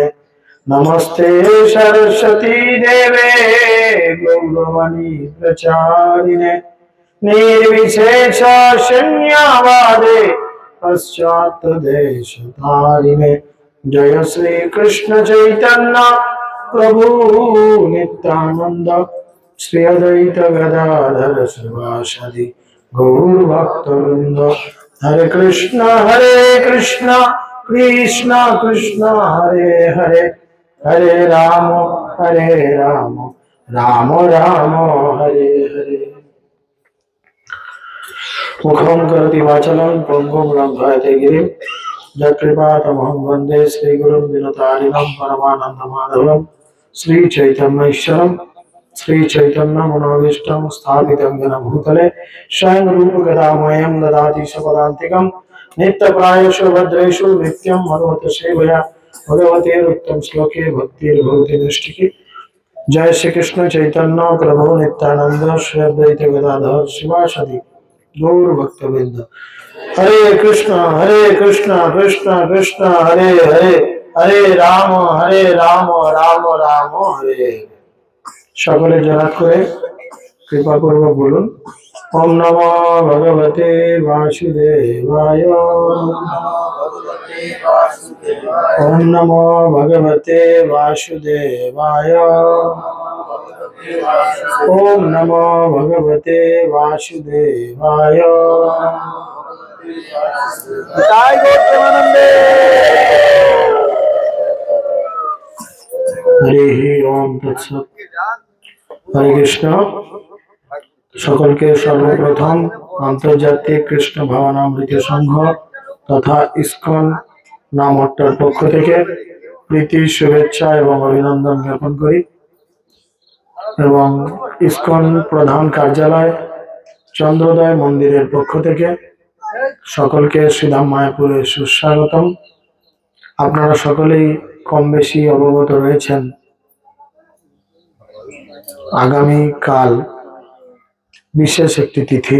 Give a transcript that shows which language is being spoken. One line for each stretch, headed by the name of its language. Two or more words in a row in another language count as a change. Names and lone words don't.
Sanskrit: नमस्ते सरस्वती देवे गौरवाणी प्रचारिणे निर्विशेष शून्यवादे पश्चात्देशतारिणे। जय श्री कृष्ण चैतन्य प्रभु नित्यानंद श्री अद्वैत गदाधर श्रीवासदि गौर भक्तवृंद। हरे कृष्ण कृष्ण कृष्ण हरे हरे हरे राम राम राम हरे हरे। मुखं करोति वाचालं पङ्गुं लङ्घयते गिरिं यत्कृपातमहं वन्दे श्रीगुरुं दिनतारिणं परमानन्दमाधवं श्रीचैतन्यैश्वरं श्रीचैतन्यमनोभीष्टं स्थापितं येन भूतले स्वयं रूप गदामह्यं ददाति स्वपदान्तिकं नित्यप्रायेषु भद्रेषु नित्यं हनुमत सेवया भगवतेरुक्तं श्लोके भक्तिर्भवति नैष्ठिकी। जय श्री कृष्ण चैतन्य प्रभु नित्यानंद श्री अद्वैत गदाधर शिवासदि गौर भक्तवृंद। हरे कृष्ण कृष्ण कृष्ण हरे हरे हरे राम राम राम हरे।
Bangla: সকলে জলাত করে কৃপা পূর্বক বোলুন
Sanskrit: ओम नमो भगवते वासुदेवाय ओम नमो भगवते वासुदेवाय ओम नमो भगवते वासुदेवाय। जय गौतमानंदे। हरि ओम तत्सत।
Bangla: হরে কৃষ্ণ। সকল কে সর্বপ্রথম আন্তর্জাতিক কৃষ্ণ ভাবনামৃত সংঘ তথা ইস্কন নামট্টর পক্ষ থেকে প্রীতি শুভেচ্ছা এবং অভিনন্দন জ্ঞাপন করি এবং ইস্কন প্রধান কার্যালয় চন্দ্রোদয় মন্দিরের পক্ষ থেকে সকলকে শ্রীধাম মায়াপুরে সুস্বাগতম। আপনারা সকলেই কম বেশি অবগত রয়েছেন, আগামী কাল বিশেষ একটি তিথি।